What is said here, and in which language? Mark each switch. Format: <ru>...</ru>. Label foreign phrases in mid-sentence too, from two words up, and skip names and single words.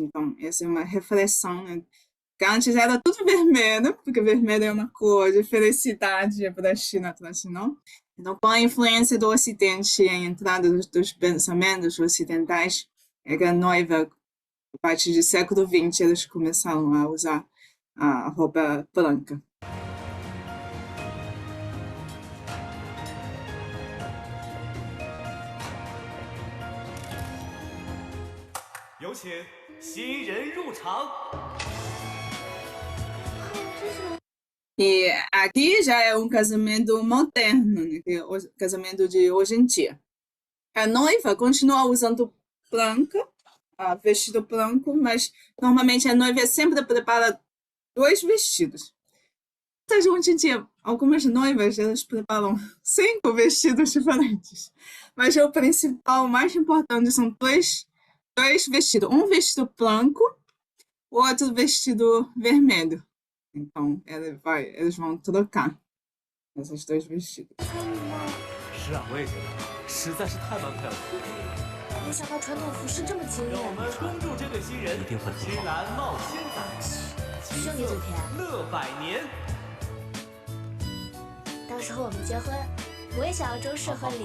<pt>Então, essa é uma reflexão, né? Que antes era tudo vermelho, porque vermelho é uma cor de felicidade para a China tradicional. Então, com a influência do Ocidente e a entrada dos pensamentos ocidentais, a noiva, a partir do século XX, eles começaram a usar a roupa branca.</pt> <zh>有请新人入场。</zh> <pt>E aqui já é um casamento moderno, né? Que é o casamento de hoje em dia. A noiva continua usando branca, vestido branco, mas normalmente a noiva sempre prepara 2 vestidos. Mas hoje em dia, algumas noivas elas preparam 5 vestidos diferentes. Mas o principal, o mais importante, são dois vestidos. Um vestido branco, o outro vestido vermelho. Então, eles vão trocar esses 2 vestidos.</pt> <zh>是啊，我也觉得，实在是太般配了。没想到传统服饰这么惊让我艳。们恭祝这个新人一定会很好新兰冒千载，兄弟嘴甜，乐百年。到时候我们结婚，我也想要周氏婚礼。</zh>